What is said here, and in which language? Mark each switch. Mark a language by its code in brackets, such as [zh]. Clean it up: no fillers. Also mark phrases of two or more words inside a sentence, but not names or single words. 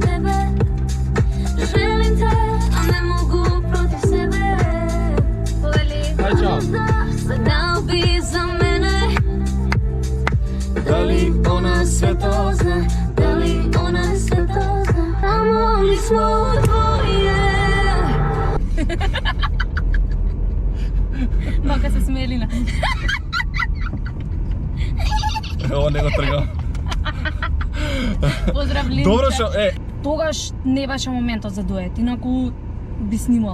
[sr] Želim te, a ne mogu protiv sebe. Aj, čao. Sve dao bi za mene. Da li ona sve to zna? Da li ona sve to zna? A mogli smo dvoje. [mk] Мака се смее Лина. Ово не го тргам. Поздрав Лина. Добро што Тогаш не беше моментот за дует, инаку би снимала.